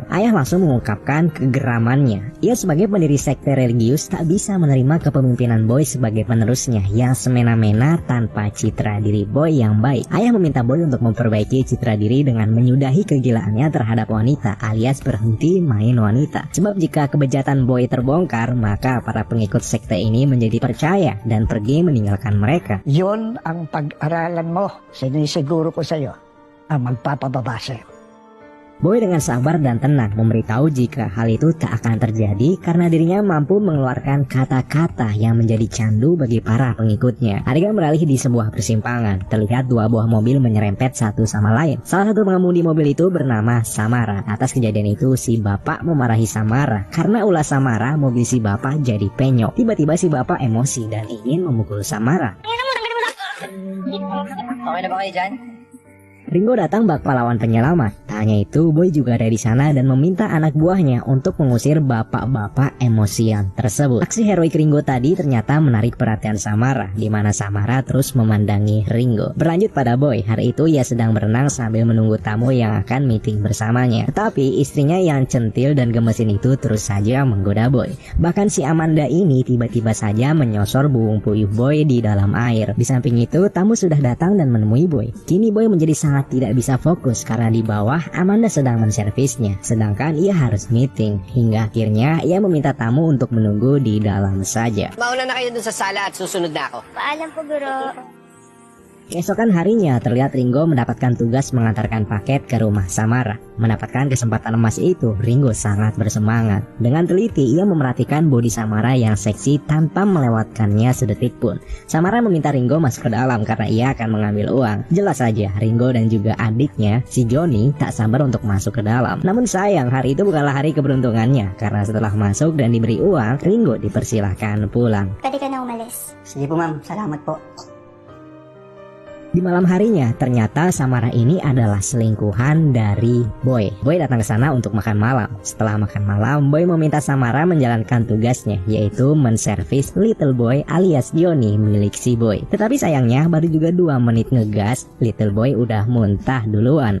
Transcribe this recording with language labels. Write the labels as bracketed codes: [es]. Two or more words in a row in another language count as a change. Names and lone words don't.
[id] Ayah langsung mengungkapkan kegeramannya. Ia sebagai pendiri sekte religius tak bisa menerima kepemimpinan Boy sebagai penerusnya yang semena-mena tanpa citra diri Boy yang baik. Ayah meminta Boy untuk memperbaiki citra diri dengan menyudahi kegilaannya terhadap wanita alias berhenti main wanita. Sebab jika kebejatan Boy terbongkar, maka para pengikut sekte ini menjadi percaya dan pergi meninggalkan mereka. [tl] Yun ang pag-aralan mo. Sinisiguro ko sa'yo ang magpapababa sa'yo. [id] Boy dengan sabar dan tenang memberitahu jika hal itu tak akan terjadi karena dirinya mampu mengeluarkan kata-kata yang menjadi candu bagi para pengikutnya. Adegan beralih di sebuah persimpangan. Terlihat dua buah mobil menyerempet satu sama lain. Salah satu pengemudi mobil itu bernama Samara. Atas kejadian itu si bapak memarahi Samara. Karena ulah Samara, mobil si bapak jadi penyok. Tiba-tiba si bapak emosi dan ingin memukul Samara. [tl] Okay na ba kayo dyan? [id] Ringo datang bak pahlawan penyelamat. Tak hanya itu, Boy juga ada di sana dan meminta anak buahnya untuk mengusir bapak-bapak emosian tersebut. Aksi heroik Ringo tadi ternyata menarik perhatian Samara, di mana Samara terus memandangi Ringo. Berlanjut pada Boy, hari itu ia sedang berenang sambil menunggu tamu yang akan meeting bersamanya. Tetapi istrinya yang centil dan gemesin itu terus saja menggoda Boy. Bahkan si Amanda ini tiba-tiba saja menyosor buung puyuh Boy di dalam air. Di samping itu, tamu sudah datang dan menemui Boy. Kini Boy menjadi sangat tidak bisa fokus karena di bawah Amanda sedang menservisnya, sedangkan ia harus meeting. Hingga akhirnya ia meminta tamu untuk menunggu di dalam saja. [tl] Mauna na kayo dun sa sala at susunod na ako. Paalam po, guro. [id] Keesokan harinya terlihat Ringo mendapatkan tugas mengantarkan paket ke rumah Samara. Mendapatkan kesempatan emas itu, Ringo sangat bersemangat. Dengan teliti ia memerhatikan bodi Samara yang seksi tanpa melewatkannya sedetik pun. Samara meminta Ringo masuk ke dalam karena ia akan mengambil uang. Jelas saja Ringo dan juga adiknya si Johnny tak sabar untuk masuk ke dalam. Namun sayang hari itu bukanlah hari keberuntungannya karena setelah masuk dan diberi uang, Ringo dipersilahkan pulang. [tl] Pwede ka na umalis. Sige po ma'am, salamat po. [id] Di malam harinya, ternyata Samara ini adalah selingkuhan dari Boy. Boy datang ke sana untuk makan malam. Setelah makan malam, Boy meminta Samara menjalankan tugasnya, yaitu menservis Little Boy alias Johnny milik si Boy. Tetapi sayangnya, baru juga 2 menit ngegas, Little Boy udah muntah duluan.